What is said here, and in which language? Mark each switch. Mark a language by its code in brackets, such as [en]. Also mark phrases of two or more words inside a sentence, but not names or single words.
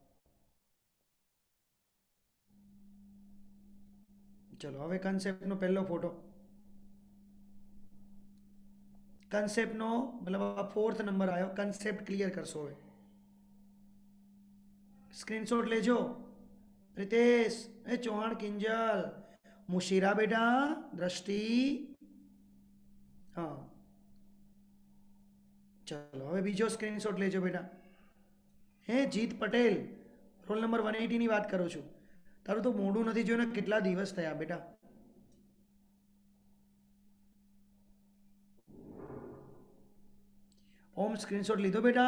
[gu] ચલો હવે કન્સેપ્ટનો પહેલો ફોટો, કન્સેપ્ટનો મતલબ આ 4th નંબર આવ્યો. કન્સેપ્ટ ક્લિયર કરશો હવે. સ્ક્રીનશોટ લેજો. रितेश, चौहान, किंजल, मुशीरा बेटा, दृष्टि. [hi] हाँ चलो [gu] હવે બીજો સ્ક્રીનશોટ લેજો બેટા. હે જીત પટેલ, રોલ નંબર 180 ની વાત કરું છું. તારું તો મોઢું નથી જોયું ને કેટલા દિવસ થયા બેટા. ઓમ સ્ક્રીનશોટ લીધો બેટા?